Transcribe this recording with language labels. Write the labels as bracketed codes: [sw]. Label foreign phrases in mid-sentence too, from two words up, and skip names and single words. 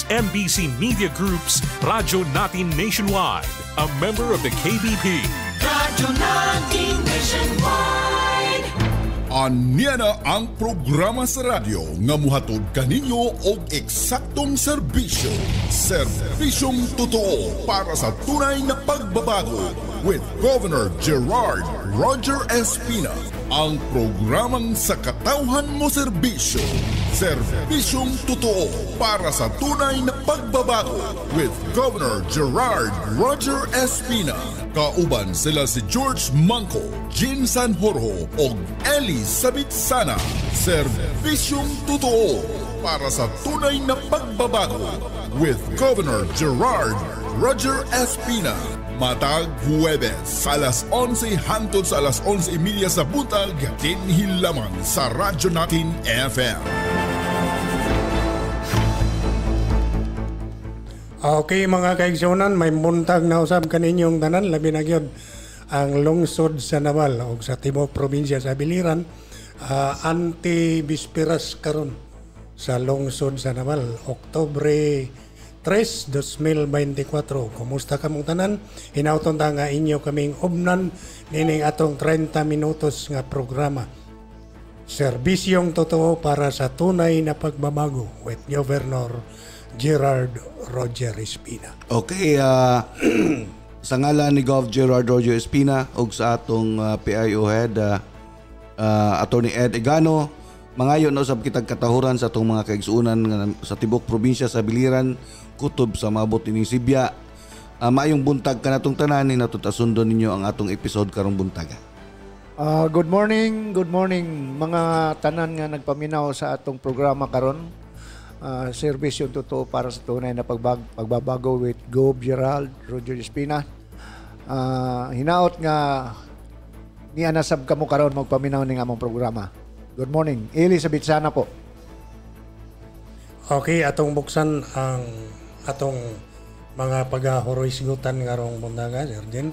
[en] MBC Media Group's Radyo Natin Nationwide, a member of the KBP. Radyo Natin Nationwide. [ceb] Anya na ang programa sa radyo nga muhatod kaninyo og eksaktong serbisyo. [tl] Serbisyong totoo para sa tunay na pagbabago with Governor Gerard Roger Espina. [ceb] Ang programang sa katawhan mo serbisyo. [tl] Serbisyong totoo para sa tunay na pagbabago with Governor Gerard Roger Espina. [ceb] Kauban sila si George Manco, Jean Sanjorjo o Eli Sabitsana. [tl] Serbisyong totoo para sa tunay na pagbabago with Governor Gerard Roger Espina. [ceb] Matag Huwebes, alas 11 hangtod sa alas 11:30 sa buntag, dinhi lamang sa Radyo Natin FM. Okay mga kaigsunan, may buntag na usab kaninyong tanan, labi na gyud ang lungsod sa Naval o sa Timog Probinsya sa Biliran, anti-bisperas karon sa lungsod sa Naval, Oktubre 3, 2024. Kumusta kamong tanan? Hinauton ta nga inyo kaming ubnan nining atong 30 minutos nga programa. [tl] Serbisyong totoo para sa tunay na pagbabago with Governor Gerard Roger Espina. [ceb] Okay, sa ngalan ni Gov. Gerard Roger Espina ug sa atong PIO head Attorney Ed Egano, mangayo na usab kitag katahuran sa atong mga kaigsuonan sa tibok probinsya sa Biliran, kutob sa maabot ining Sibya. Maayong buntag kanatong tanan, hinatut-asundon ninyo ang atong episode karong buntaga. [en] Good morning [ceb] mga tanan nga nagpaminaw sa atong programa karon. [tl] Serbisyo totoo para sa tunay na pagbabago with Gov. Gerald Roger Espina. [ceb] Hinaot nga ni anasab kamo karon magpaminaw ning among programa. [en] Good morning. Eli Sabitsana po. [ceb] Okay, atong buksan ang atong mga pag-horoisgutan karong buntaga, Sir Jen.